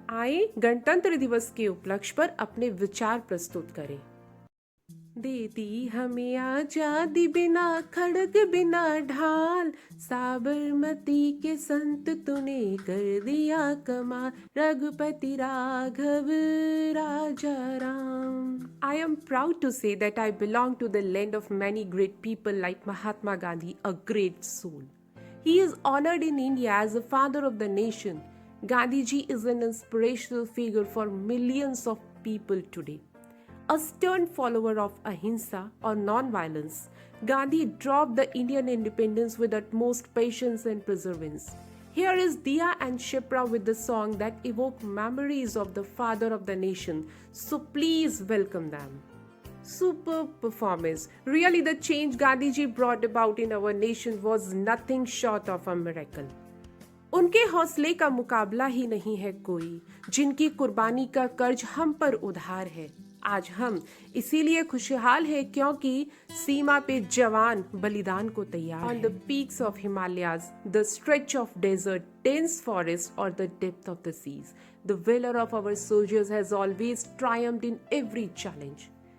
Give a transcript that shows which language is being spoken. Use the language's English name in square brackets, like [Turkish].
[Hindi] आए गणतंत्र दिवस के उपलक्ष्य पर अपने विचार प्रस्तुत करें। दे दी हमें आजादी बिना खड़ग बिना ढाल, साबरमती के संत तूने कर दिया कमाल, रघुपति राघव राजा Ram. [English] I am proud to say that I belong to the land of many great people like Mahatma Gandhi, a great soul. He is honored in India as the father of the nation. Gandhi ji is an inspirational figure for millions of people today. A stern follower of ahimsa or non-violence, Gandhi drove the Indian independence with utmost patience and perseverance. Here is Diya and Shipra with the song that evoke memories of the father of the nation. So please welcome them. Superb performance. Really, the change Gandhi ji brought about in our nation was nothing short of a miracle. [Hindi] उनके हौसले का मुकाबला ही नहीं है कोई, जिनकी कुर्बानी का कर्ज हम पर उधार है। आज हम इसीलिए खुशहाल हैं क्योंकि सीमा पे जवान बलिदान को तैयार हैं। [English] On the peaks of Himalayas, the stretch of desert, dense forest or the depth of the seas, the valor of our soldiers has always triumphed in every challenge.